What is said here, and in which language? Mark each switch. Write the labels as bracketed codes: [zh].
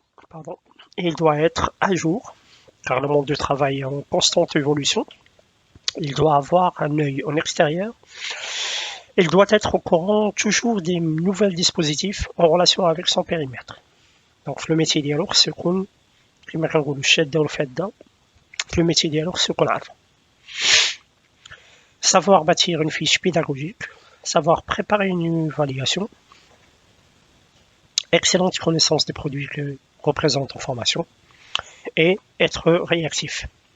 [fr] Pardon. Et il doit être à jour, car le monde du travail est en constante évolution. Il doit avoir un œil en extérieur. Il doit être au courant toujours des nouveaux dispositifs en relation avec son périmètre. Donc le métier [ar] ديالو خصو يكون كما كنقولوا الشاده والفاده. [fr] Le métier [ar] ديالو خصو يكون عارفه. [fr] Savoir bâtir une fiche pédagogique, savoir préparer une évaluation, excellente connaissance des produits que représente en formation et être réactif.